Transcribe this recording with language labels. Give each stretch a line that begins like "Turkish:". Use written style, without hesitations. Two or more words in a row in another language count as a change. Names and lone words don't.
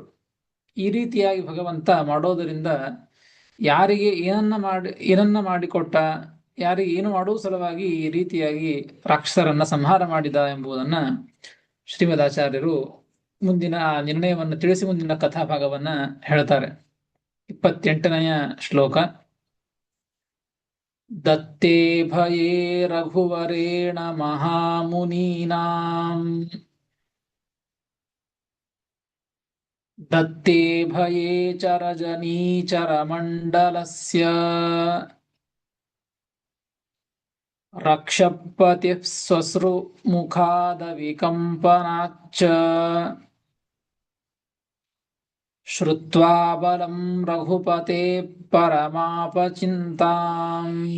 Kannada: ಈ ರೀತಿಯಾಗಿ ಭಗವಂತ ಮಾಡೋದರಿಂದ ಯಾರಿಗೆ ಏನನ್ನ ಮಾಡಿಕೊಟ್ಟ, ಯಾರಿಗೆ ಏನು ಮಾಡುವ ಸಲುವಾಗಿ ಈ ರೀತಿಯಾಗಿ ರಾಕ್ಷಸರನ್ನ ಸಂಹಾರ ಮಾಡಿದ ಎಂಬುದನ್ನ ಶ್ರೀಮದಾಚಾರ್ಯರು ಮುಂದಿನ ನಿರ್ಣಯವನ್ನು ತಿಳಿಸಿ ಮುಂದಿನ ಕಥಾಭಾಗವನ್ನ ಹೇಳ್ತಾರೆ. 28ನೆಯ ಶ್ಲೋಕ.
Sanskrit: ದತ್ತೇ ಭಯೇ ರಘುವರೇಣ ಮಹಾಮುನೀನಾಂ ದತ್ತೇ ಭಯೇ ಚರಜನೀಚರ ಮಂಡಲಸ್ಯ ರಕ್ಷಪತಿಃ ಸ್ವಶ್ರು ಮುಖಾದ ವಿಕಂಪನಾಚ್ಚ ಶ್ರುತ್ವಾ ಬಲಂ ರಘುಪತೆ ಪರಮಾಪಚಿಂತಾಂ.